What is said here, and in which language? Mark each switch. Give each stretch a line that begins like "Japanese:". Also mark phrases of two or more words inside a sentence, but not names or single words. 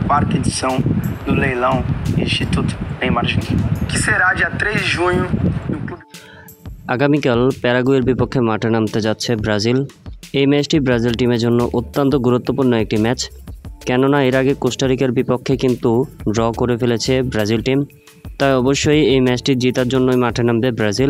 Portuguese: quarta edição do leilão Instituto Neymar Júnior, que será dia 3 de junho no clube।
Bangla: আগামীকাল প্যারাগুয়ের বিপক্ষে মাঠে নামতে যাচ্ছে ব্রাজিল। এই ম্যাচটি ব্রাজিল টিমের জন্য অত্যন্ত গুরুত্বপূর্ণ একটি ম্যাচ, কেননা এর আগে কোস্টারিকার বিপক্ষে কিন্তু ড্র করে ফেলেছে ব্রাজিল টিম। তাই অবশ্যই এই ম্যাচটি জেতার জন্যই মাঠে নামবে ব্রাজিল।